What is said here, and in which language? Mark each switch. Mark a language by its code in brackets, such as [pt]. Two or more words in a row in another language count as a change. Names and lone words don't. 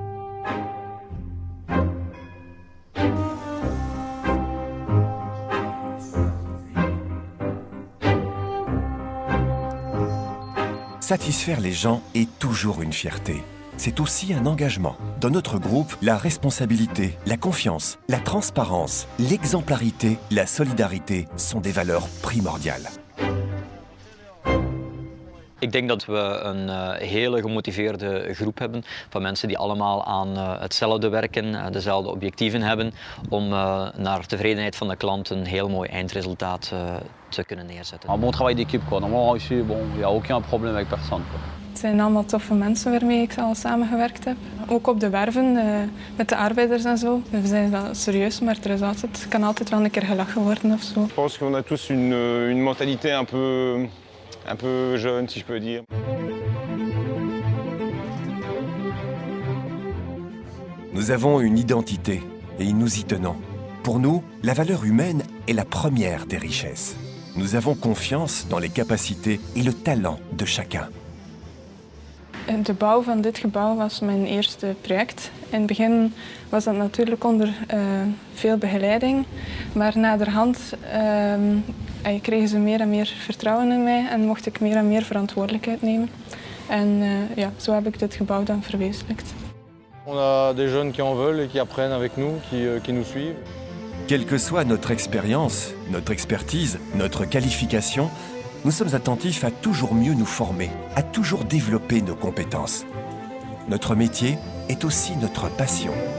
[fr] Satisfaire les gens est toujours une fierté. C'est aussi un engagement. Dans notre groupe, la responsabilité, la confiance, la transparence, l'exemplarité, la solidarité sont des valeurs primordiales. [nl] Ik denk dat we een hele gemotiveerde groep hebben van mensen die allemaal aan hetzelfde werken, dezelfde objectieven hebben om naar tevredenheid van de klant een heel mooi eindresultaat te kunnen neerzetten. [fr] Un bon travail d'équipe quoi. Normalement ici, il n'y a aucun problème avec personne. [nl] Het zijn allemaal toffe mensen waarmee ik al samengewerkt heb. Ook op de werven, met de arbeiders en zo. We zijn wel serieus, maar het kan altijd wel een keer gelachen worden of zo. [fr] Je pense qu'on a tous une mentalité un peu jeune, si je peux dire. Nous avons une identité et nous y tenons. Pour nous, la valeur humaine est la première des richesses. Nous avons confiance dans les capacités et le talent de chacun. [nl] De bouw van dit gebouw was mijn eerste project. In het begin was dat natuurlijk onder veel begeleiding, maar naderhand kregen ze meer en meer vertrouwen in mij en mocht ik meer en meer verantwoordelijkheid nemen. En zo heb ik dit gebouw dan verwezenlijkt. [fr] On a des jeunes qui en veulent et qui apprennent avec nous, qui nous suivent. Quelle que soit notre expérience, notre expertise, notre qualification, nous sommes attentifs à toujours mieux nous former, à toujours développer nos compétences. Notre métier est aussi notre passion.